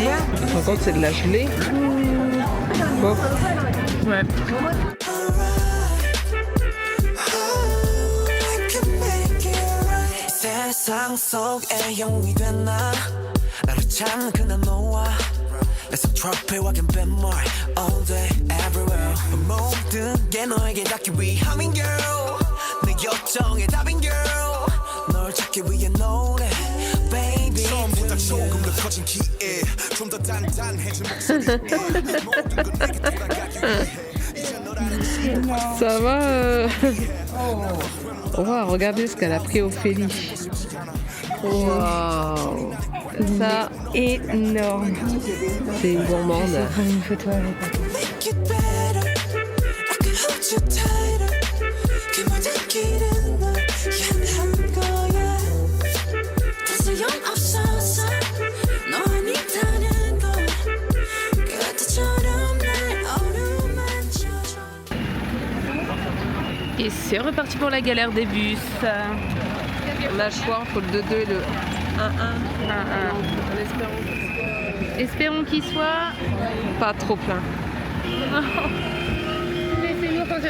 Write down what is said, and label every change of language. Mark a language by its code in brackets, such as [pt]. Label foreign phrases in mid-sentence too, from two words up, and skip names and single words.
[fr] Par contre, c'est de la gelée. Bon. Ouais. [ko] 세상 속에 영웅이 된 나 나를 찾는 그날 너와 내 손 트로피와 갬뱀물 [en] all day everywhere [ko] 모든 게 너에게 닿기 위함인 girl 내 요청의 답인 girl 널 찾기 위해 노래 baby 처음보다 조금 더 커진 기에 좀 더 단단해진 목소리 모든 건 내게 돌아가기 위해 [fr] Ça va Wow, regardez ce qu'elle a pris Ophélie. Wow. Ça, énorme. C'est une gourmande. Je vais prendre une photo avec elle. [en] make it better I can hold you tighter [ko] 그 모든 길은 널 향한 거야 더 소용없어서 너 아니다는 걸 그때처럼 날 어루만져줘 [fr] Et c'est reparti pour la galère des bus. On a le choix entre le 2-2 et le 1-1. En espérant. Espérons qu'il soit Pas trop plein. Laissez-nous ressentir.